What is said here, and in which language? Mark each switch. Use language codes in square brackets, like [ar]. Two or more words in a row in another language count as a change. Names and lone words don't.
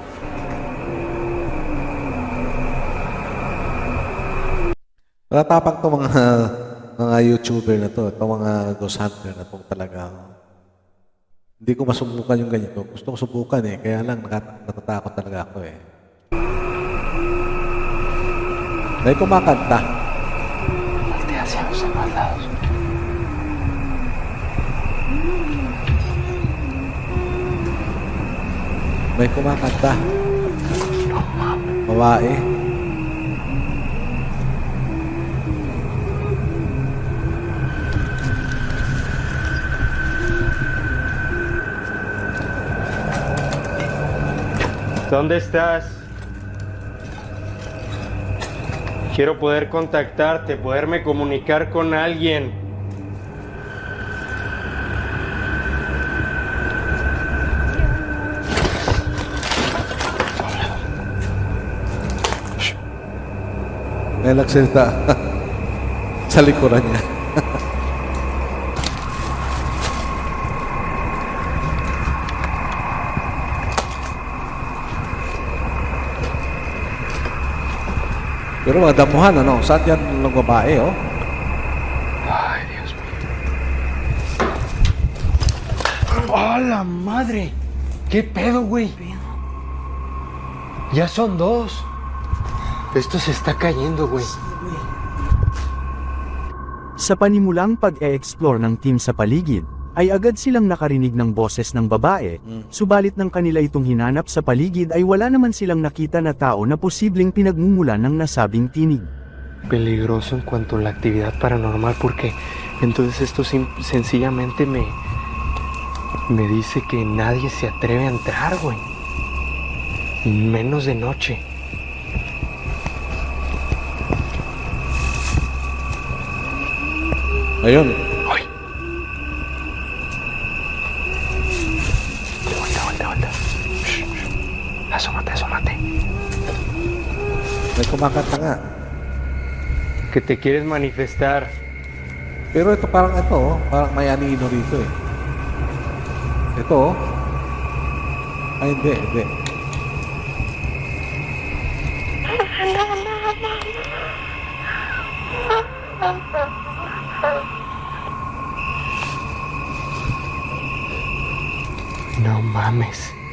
[tl] Matatapang to mga YouTuber na to, itong mga [en] ghost hunter [tl] na to talaga. Hindi ko masubukan yung ganito. Gusto ko subukan eh, kaya lang natatakot talaga ako eh. May kumakanta. [es] Voltea hacia los demás lados. [tl] May kumakanta. Babae. [es] ¿Dónde estás? Quiero poder contactarte, poderme comunicar con alguien. [tl] May nagsalita sa likuran niya. Pero mga damuhan, ano? Saan yan ng babae, oh? Ay, [es] Dios mío. ¡A la madre! ¿Qué pedo, güey? Ya son dos. Esto se está cayendo, güey. [tl] Sa panimulang pag-e-explore ng team sa paligid, ay agad silang nakarinig ng boses ng babae, subalit nang kanila itong hinanap sa paligid ay wala naman silang nakita na tao na posibleng pinagmumulan ng nasabing tinig. [es] Peligroso en cuanto a la actividad paranormal porque entonces esto sencillamente me dice que nadie se atreve a entrar, güey. Menos de noche. [tl] Ayun. [es] ¡Ay! Vuelta. Shh. Asómate. [tl] May kumakanta nga. [es] Que te quieres manifestar. [tl] Pero ito parang ito, oh. Parang may anino rito eh. Ito, oh. Ay, hindi. [es] No mames.